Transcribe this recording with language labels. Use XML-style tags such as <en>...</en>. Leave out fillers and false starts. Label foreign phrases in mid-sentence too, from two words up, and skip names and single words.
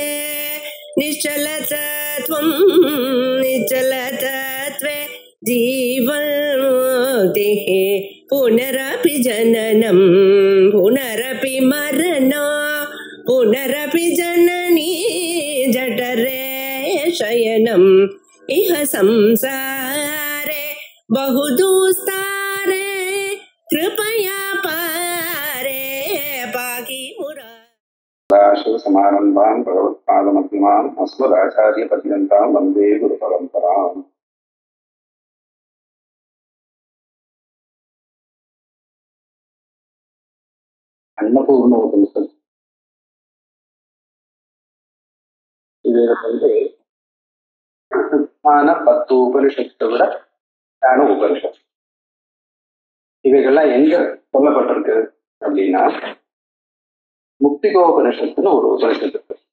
<sa>निश्चलतत्वं निश्चलतत्वे जीवन्मुक्तिः पुनरपि जननं पुनरपि मरणं पुनरपि जननी जठरे शयनम् इह संसारे बहुदुस्तारे कृपया पारे पाहि शिवसमारम्भां भगवत्पादमध्यमाम् अस्मदाचार्यपर्यन्तां वन्दे गुरुपरम्पराम्.</sa> <ta>अन्नपूर्ण உபனிஷத். இதுல வந்து 10 உபனிஷத்தை விட உபனிஷத் இவைகள்லாம் எங்க சொல்லப்பட்டிருக்கு அப்படின்னா, முக்திகோபனிஷத்துன்னு ஒரு உபனிஷத்து இருக்கு.</ta>